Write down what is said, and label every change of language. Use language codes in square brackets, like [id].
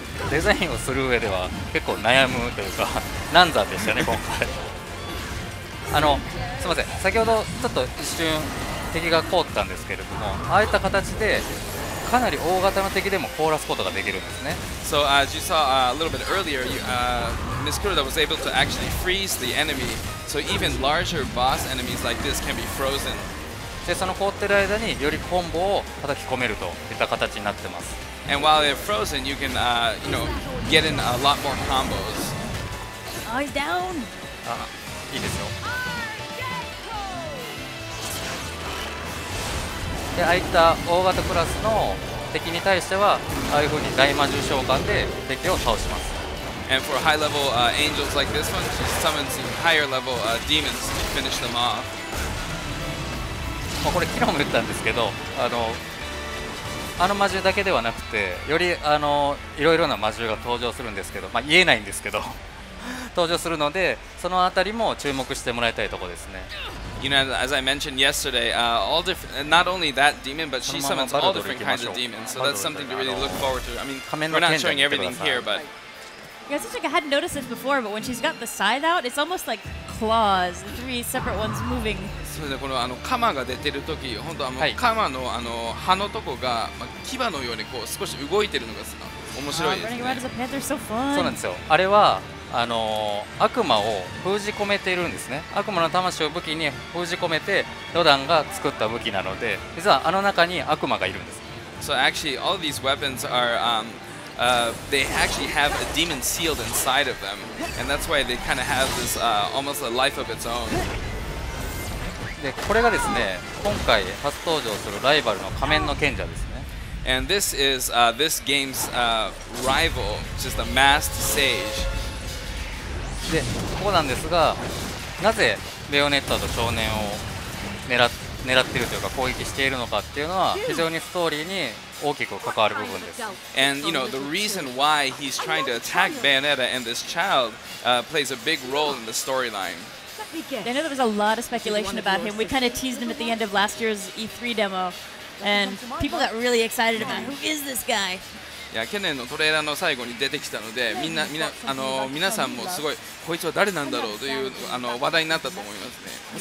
[ja] デザインをする上では結構悩むというか難産でしたね今回。すみません、先ほどちょっと一瞬敵が凍ったんですけれども、ああいった形でかなり大型の敵でも凍らすことができるんですね。 [en] So as you saw a little bit earlier, Ms. Kuroda was able to actually freeze the enemy. So even larger boss enemies like this can be frozen. [ja] でその凍ってる間によりコンボを叩き込めるといった形になってます。 [en] And while they're frozen, you can get in a lot more combos. Oh, he's down. [ja] いいですよ。でああいった大型クラスの敵に対してはああいう風に大魔獣召喚で敵を倒します。 [en] And for high level angels like this one, she summons higher level demons to finish them off. [ja] これ昨日も言ったんですけど、魔獣だけではなくてよりいろいろな魔獣が登場するんですけど、言えないんですけど登場するのでそのあたりも注目してもらいたいところですね。 [en] You know, as I mentioned yesterday, not only that demon, but she summons all different kinds of demons. So that's something to really look forward to. I mean, we're not showing everything here, but Yeah, it seems like I hadn't noticed this before, but when she's got the scythe out, it's almost like claws, the three separate ones moving. [ja] そうですね、この鎌が出てるとき、本当鎌の刃のとこが牙のようにこう少し動いてるのが面白いです [en] Running around as [ja] ね。 [en] a panther is so fun. [ja] そうなんですよ。あれは悪魔を封じ込めているんですね。悪魔の魂を武器に封じ込めてロダンが作った武器なので、実は中に悪魔がいるんです。 [en] So actually, all of these weapons are they actually have a demon sealed inside of them, and that's why they kind of have this almost a life of its own. [ja] でこれがですね、今回初登場するライバルの仮面の賢者ですね。 [en] And this is this game's rival, just a masked sage. [ja] でここなんですが、なぜベヨネッタと少年を狙っているというか攻撃しているのかっていうのは非常にストーリーに大きく関わる部分です。 [en] And the reason why he's trying to attack Bayonetta and this child plays a big role in the storyline. I know there was a lot of speculation about him. We kind of teased him at the end of last year's E3 demo, and people got really excited about who is this guy? [ja] いや去年のトレーラーの最後に出てきたので皆さんもすごいこいつは誰なんだろうという話題になったと思いますね。